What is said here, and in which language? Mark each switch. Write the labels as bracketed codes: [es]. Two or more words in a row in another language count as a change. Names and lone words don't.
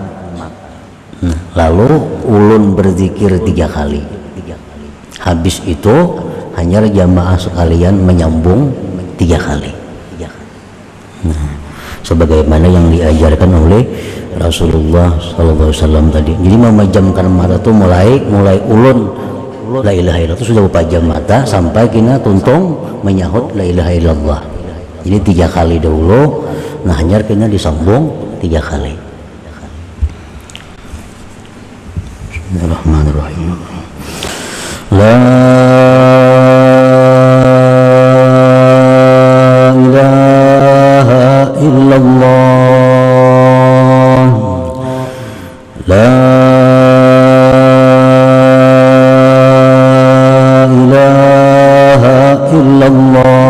[id] Lalu ulun berzikir 3 kali. Habis itu hanya jamaah sekalian menyambung 3 kali. Nah, sebagaimana yang diajarkan oleh Rasulullah SAW tadi. Jadi memejamkan mata itu mulai ulun [ar] لا إله إلا الله [id] itu sudah pejam mata sampai kena tuntung menyahut [ar] لا إله إلا الله. [id] Jadi 3 kali dahulu, nah hanya kena disambung 3 kali. [ar] بسم الله الرحمن الرحيم. لا إله إلا الله، لا إله إلا الله.